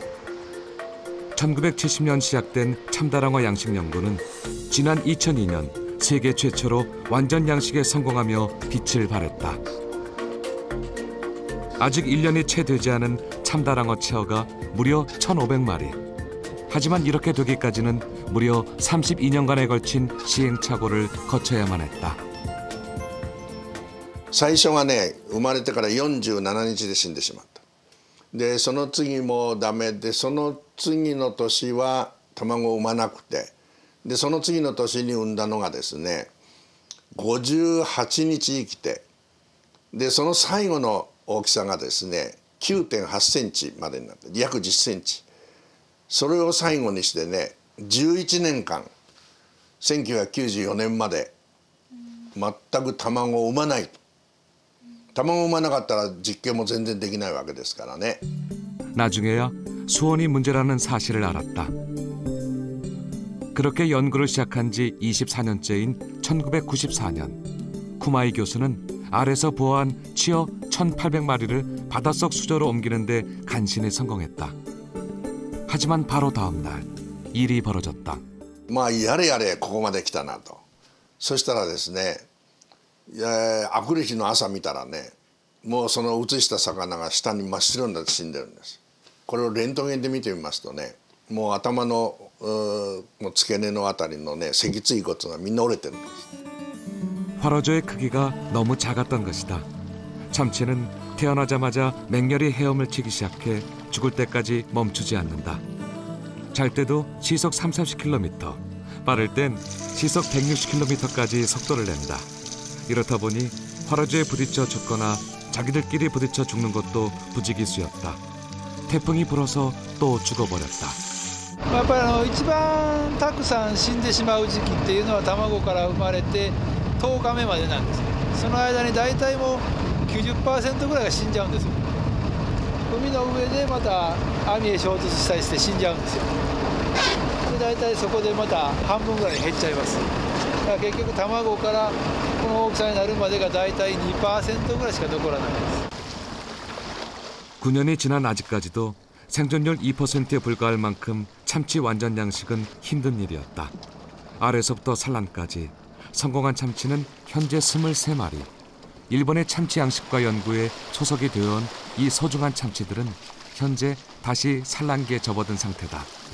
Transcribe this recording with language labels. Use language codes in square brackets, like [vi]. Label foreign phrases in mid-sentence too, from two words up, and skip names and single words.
[ko] 1970년 시작된 참다랑어 양식 연구는 지난 2002년 세계 최초로 완전 양식에 성공하며 빛을 발했다. 아직 1년이 채 되지 않은 참다랑어 체어가 무려 1,500마리. 하지만 이렇게 되기까지는 무려 32년간에 걸친 시행착오를 거쳐야만 했다. [ja] 最初がね生まれてから47日で死んでしまった。でその次もダメで、その次の年は卵を産まなくて、でその次の年に産んだのがですね58日生きて、でその最後の大きさがですね 9.8 センチまでになって、約10センチ。それを最後にしてね11年間1994年まで全く卵を産まない。卵を産まなかったら実験も全然できないわけですからね。 [ko] 나중에야 수온이 문제라는 사실을 알았다. 그렇게 연구를 시작한 지 24년째인 1994년 쿠마이 교수는 알에서 부화한 치어 1,800마리를 바닷속 수조로 옮기는 데 간신히 성공했다. 하지만 바로 다음 날 일이 벌어졌다. [ja] まあやれやれここまで来たなと。そしたらですね、あくる日の朝見たらね、もうその移した魚が下に真っ白になって死んでるんです。これをレントゲンで見てみますとね、もう頭の付け根のあたりのね脊椎骨がみんな折れてるんです。 [ko] 활어조의 크기가 너무 작았던 것이다. 참치는 태어나자마자 맹렬히 헤엄을 치기 시작해 죽을 때까지 멈추지 않는다. 잘 때도 시속 30-40km, 빠를 땐 시속 160km까지 속도를 낸다. 이렇다 보니 화로주에 부딪혀 죽거나 자기들끼리 부딪혀 죽는 것도 부지기수였다. 태풍이 불어서 또 죽어버렸다. [ja] やっぱり一番たくさん死んでしまう時期っていうのは卵から生まれて10日目までなんです。その間に大体もう 90% ぐらいが死んじゃうんですよ。海の上でまた網へ衝突したりして死んじゃうんですよ。で大体そこでまた半分ぐらいに減っちゃいます。だから結局卵からこの大きさになるまでが大体 2% ぐらいしか残らないです。 [ko] 9년이 지난 아직까지도 생존율 2%에 불과할 만큼 참치 완전 양식은 힘든 일이었다. 알에서부터 산란까지 성공한 참치는 현재 23마리. 일본의 참치 양식과 연구에 소속이 되어온 이 소중한 참치들은 현재 다시 산란기에 접어든 상태다.